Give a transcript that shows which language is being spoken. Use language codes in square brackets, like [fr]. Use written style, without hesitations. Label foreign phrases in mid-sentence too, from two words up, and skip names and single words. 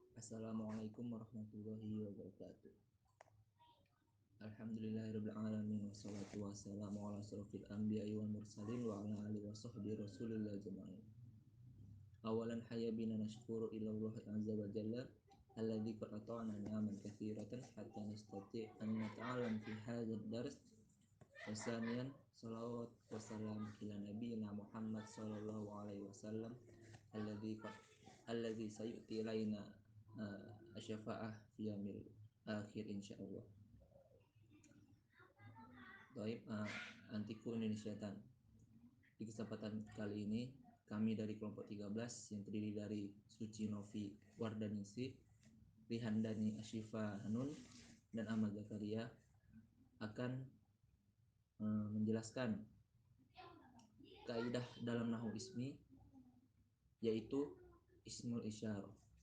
[ar] السلام عليكم ورحمة الله وبركاته. الحمد لله رب العالمين والصلاة والسلام على أشرف الأنبياء والمرسلين وعلى آله وصحبه رسول الله أجمعين. أولاً هيا بنا نشكر إلى الله عز وجل الذي قد أعطانا نعماً كثيرة حتى نستطيع أن نتعلم في هذا الدرس. وثانياً الصلاة والسلام إلى نبينا محمد صلى الله عليه وسلم الذي سيأتي إلينا الشفاعة في يوم الآخر إن شاء الله. [id] Baik, Antiku Indonesiatan. Di kesempatan kali ini kami dari kelompok 13 yang terdiri dari Suci Novi Wardaningsih, Rihandani Asyifa Hanun, dan Ahmad Zakaria akan menjelaskan kaidah dalam nahwu ismi, yaitu ismul isyarah.